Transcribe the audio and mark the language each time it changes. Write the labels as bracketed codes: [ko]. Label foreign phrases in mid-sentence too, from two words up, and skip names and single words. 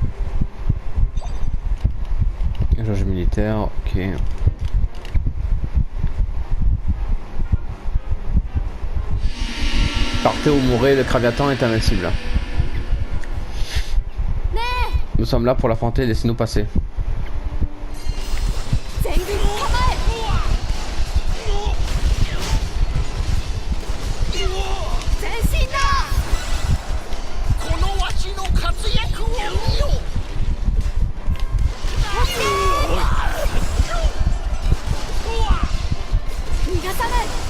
[fr] Jauge militaire, ok. Partez ou mourrez, le Kraviatan est invincible. Nous sommes là pour l'affronter, laissez-nous passer. [ja] 全軍構え前進だこのわしの活躍を見よ。逃がさない